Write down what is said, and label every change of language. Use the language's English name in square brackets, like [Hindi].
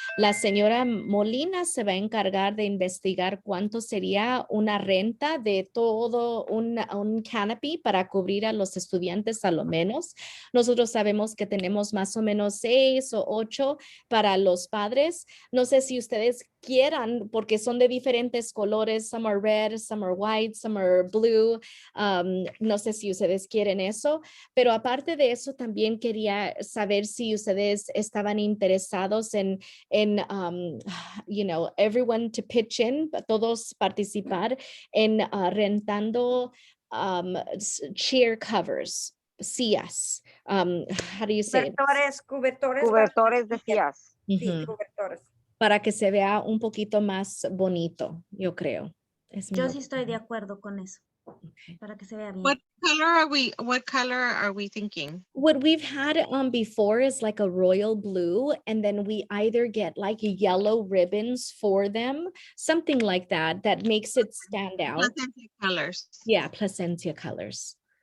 [Spanish] La señora Molina se va a encargar de investigar cuánto sería una renta de todo un canopy para cubrir a los estudiantes a lo menos. Nosotros sabemos que tenemos más o menos 6 o 8 para los padres. No sé si ustedes quieran, porque son de diferentes colores. [English] Some are red, some are white, some are blue. [Spanish] No sé si ustedes quieren eso, pero aparte de eso también quería saber si ustedes estaban interesados en [English] everyone to pitch in, [Spanish] todos participar en rentando [English] chair covers. [Spanish] Sillas. [English] How do you say it? [Spanish] Cubertores de sillas. Sí, cubertores. Para que se vea un poquito más bonito, yo creo. Yo sí estoy de acuerdo con eso. Para que se vea bien. [English] What color are we thinking? What we've had before is like a royal blue, and then we either get like yellow ribbons for them, something like that makes it stand out. Placentia colors. Yeah, placentia colors.